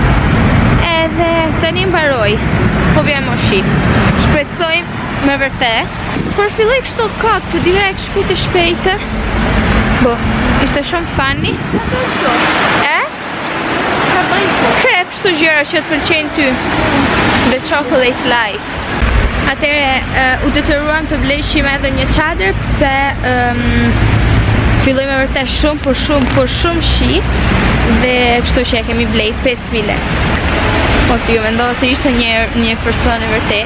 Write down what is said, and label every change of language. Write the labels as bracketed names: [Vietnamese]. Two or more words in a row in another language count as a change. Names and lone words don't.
[Albanian] Edhe tani mbaroj. Po vjen më shi. Shpresoj me vërtet. Por filloi kështu kot, direkt shpejt e shpejtë. Po, ishte shumë funny. Krep kështu gjëra që të pëlqejnë ty. [English] The chocolate life. [Albanian] Atëherë u detyruam të blejshim edhe një çadër, pse filloi me vërtet shumë shi dhe kështu që e kemi blej 5.000 lekë. Po ti ju mendova se ishte një person e vërtet.